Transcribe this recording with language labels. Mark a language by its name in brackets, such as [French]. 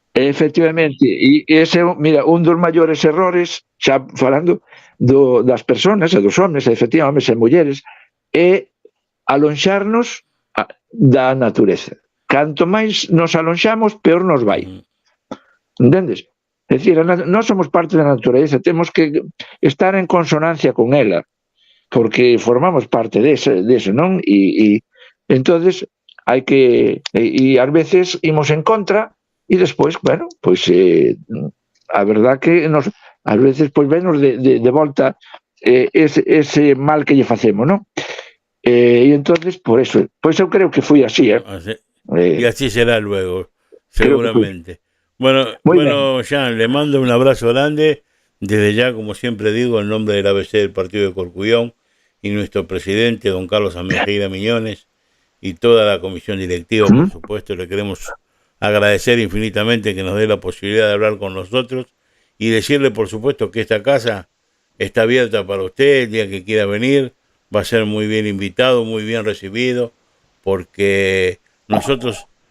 [Galician] Efectivamente, e ese, mira, un dos maiores errores, xa falando das persoas e dos homens, efectivamente, homes e mulleres, é alonxarnos da natureza. Canto máis nos alonxamos, peor nos vai. Entendes? É dicir, nós somos parte da natureza, temos que estar en consonancia con ela, porque formamos parte deso, non? E entonces hai que, e ás veces imos en contra, e despois, bueno, pois a verdad que ás veces pois venos de volta ese mal que lle facemos, non? E entonces, por eso, pois eu creo que foi así, [Spanish] y así será luego, seguramente. Bueno, Jean, le mando un abrazo grande, desde ya, como siempre digo, en nombre del ABC del Partido de Corcubión y nuestro presidente, don Carlos Amejeira Miñones, y toda la comisión directiva, por supuesto, le queremos agradecer infinitamente que nos dé la posibilidad de hablar con nosotros y decirle, por supuesto, que esta casa está abierta para usted el día que quiera venir, va a ser muy bien invitado, muy bien recibido, porque nosotros